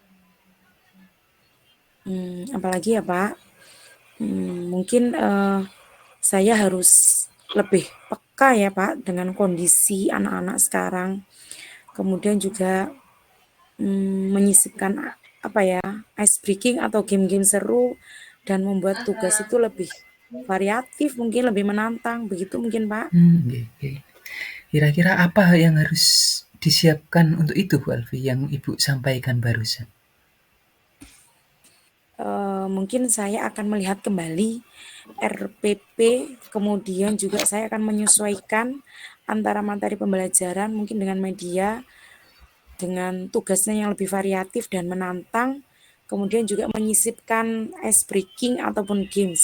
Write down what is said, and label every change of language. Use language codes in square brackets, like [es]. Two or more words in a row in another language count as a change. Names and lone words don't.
[id] Apalagi ya Pak, mungkin, saya harus lebih peka ya Pak dengan kondisi anak-anak sekarang. Kemudian juga, menyisipkan, apa ya, [en] ice breaking [id] atau game-game seru dan membuat tugas itu lebih variatif mungkin, lebih menantang, begitu mungkin Pak? [jv] Nggih nggih. [id] Kira-kira apa yang harus disiapkan untuk itu Bu Alfi yang Ibu sampaikan barusan? Mungkin saya akan melihat kembali RPP, kemudian juga saya akan menyesuaikan antara materi pembelajaran mungkin dengan media, dengan tugasnya yang lebih variatif dan menantang, kemudian juga menyisipkan [en] ice breaking [id] ataupun games.